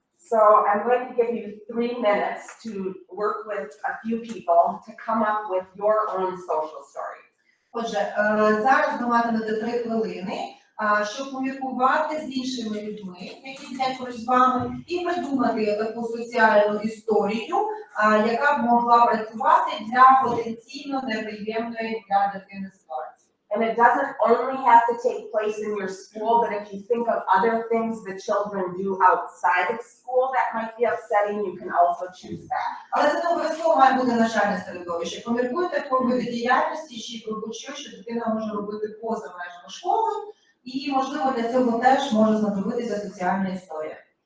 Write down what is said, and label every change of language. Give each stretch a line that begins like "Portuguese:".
English: So I'm going to give you 3 minutes to work with a few people to come up with your own social story.
Ukrainian: Отже, зараз ви матимете 3 хвилини, щоб поміркувати з іншими людьми, які сидять поруч з вами, і придумати таку соціальну історію, яка б могла працювати для потенційно неприємної для дитини ситуації.
English: And it doesn't only have to take place in your school, but if you think of other things the children do outside of school that might be upsetting, you can also choose that.
Ukrainian: Але це не обов'язково має бути навчальне середовище. Поміркуйте про види діяльності чи про будь-що, що дитина може робити поза межами школи, і, можливо, для цього теж може знадобитися соціальна історія.